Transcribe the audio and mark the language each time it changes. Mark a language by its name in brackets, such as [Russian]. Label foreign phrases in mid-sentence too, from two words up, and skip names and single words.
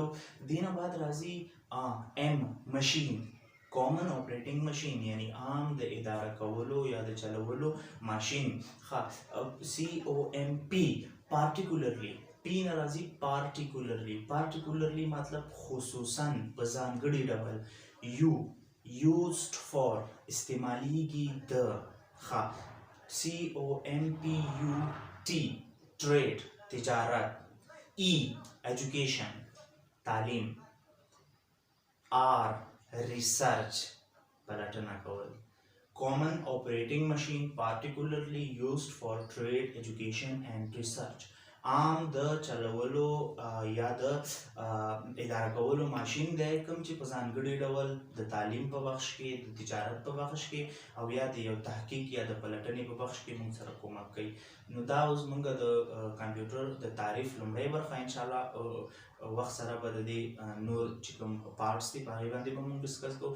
[Pashto] دې نه بعد راځي ایم مشین. [English] common operating machine [Pashto] یعنی عام د اداره کولو یا د چلولو ماشین. [English] COMP پارټیکولرلی. [Pashto] پی نه راځي پارټیکولرلی مطلب خصوصا په ځانګړي ډول. [English] used for [Pashto] استعمالیږي د. [English] COMPUT trade تجارت. education تعلیم. [Pashto] research پلټنه کول. [English] common operating machine particularly used for trade, education and research. [Pashto] عام د چلولو یا د اداره کولو ماشین دی کوم چې په ځانګړي ډول د تعلیم په بخش کې، د تجارت په بخش کې او یا د یو تحقیق یا د پلټنې په بخش کې موږ سره کومک کوي. نو دا اوس موږ د کمپیوټر د تعریف لومړۍ برخه انشاءالله وخت سره به د دې نور چې کوم پارټس دي په هغې باندې به موږ ډسکس کوو.